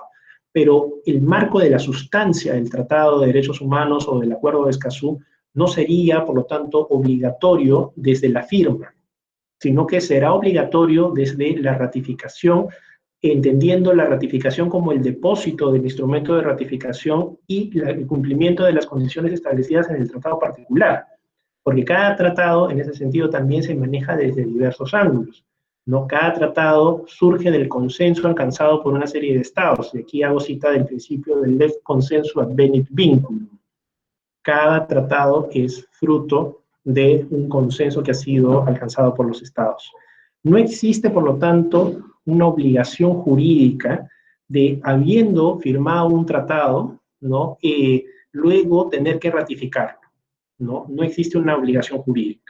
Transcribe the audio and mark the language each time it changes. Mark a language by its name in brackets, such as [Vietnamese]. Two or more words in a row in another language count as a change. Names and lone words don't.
[Spanish] Pero el marco de la sustancia del Tratado de Derechos Humanos o del Acuerdo de Escazú no sería, por lo tanto, obligatorio desde la firma, sino que será obligatorio desde la ratificación, entendiendo la ratificación como el depósito del instrumento de ratificación y el cumplimiento de las condiciones establecidas en el tratado particular, porque cada tratado en ese sentido también se maneja desde diversos ángulos, ¿no? Cada tratado surge del consenso alcanzado por una serie de estados, y aquí hago cita del principio del [Latin] lex consenso advenit vinculum. [Spanish] Cada tratado es fruto de un consenso que ha sido alcanzado por los estados. No existe, por lo tanto, una obligación jurídica de, habiendo firmado un tratado, ¿no? Luego tener que ratificarlo, ¿no? No existe una obligación jurídica.